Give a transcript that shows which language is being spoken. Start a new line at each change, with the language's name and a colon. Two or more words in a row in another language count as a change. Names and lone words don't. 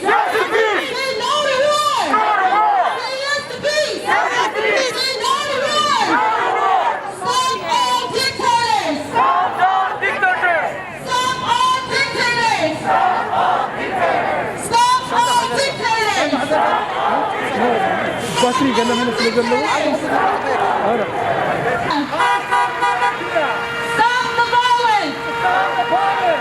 English: Say no to war. Say yes to peace. Say no to war. Stop all dictators. Stop all dictators. Stop all dictators. Stop all dictators. ባትሪ ገለመን ስለገለው Stop the violence.